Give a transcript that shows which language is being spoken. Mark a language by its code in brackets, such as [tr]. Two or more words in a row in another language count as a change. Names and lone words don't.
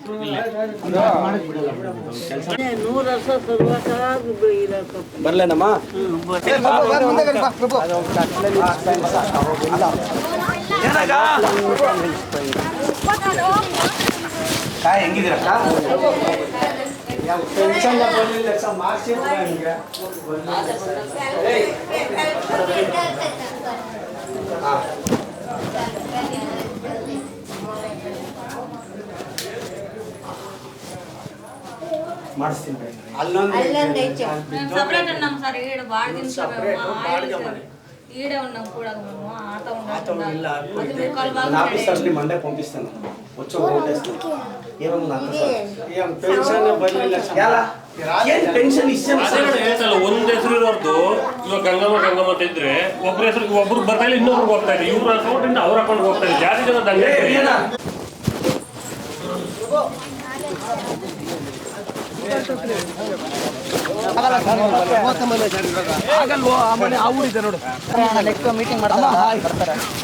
[kn] ಬರ್ಲೇನಮ್ಮ ಹೆಂಗಿದ್ದೀರಕ್ಕ ಪೆನ್ಷನ್ ಬರಲಿಲ್ಲ ಮಾರ್ಕ್ಸ್ ನಿಮಗೆ [te] ಮಾಡಿಸ್ತೀನಿ ఆఫీసర్ని మండే పంపిస్తాను వచ్చి ఓటేస్తాను పెన్షన్ [kn] ಇಷ್ಟಲ್ಲ ಒಂದ್ ಹೆಸರು ಇರೋದು ಇವಾಗ ಗಂಗಮ್ಮ ಅಂತ ಇದ್ರೆ ಒಬ್ಬರ ಹೆಸರಿಗೆ ಒಬ್ರು ಬರ್ತಾ ಇಲ್ಲ ಇನ್ನೊಬ್ರಿಗೆ ಹೋಗ್ತಾ ಇದೆ ಇವ್ರ ಅಕೌಂಟ್ ಅವ್ರ ಅಕೌಂಟ್ ಹೋಗ್ತಾ ಇದೆ ಜಾಸ್ತಿ ಜನ ದಂಗೆ ಆಗಲ್ವೋ ಆ ಮನೆ ಆ ಊರಿದೆ ನೋಡು [en] next meeting [kn] ಮಾಡ್ತಾರೆ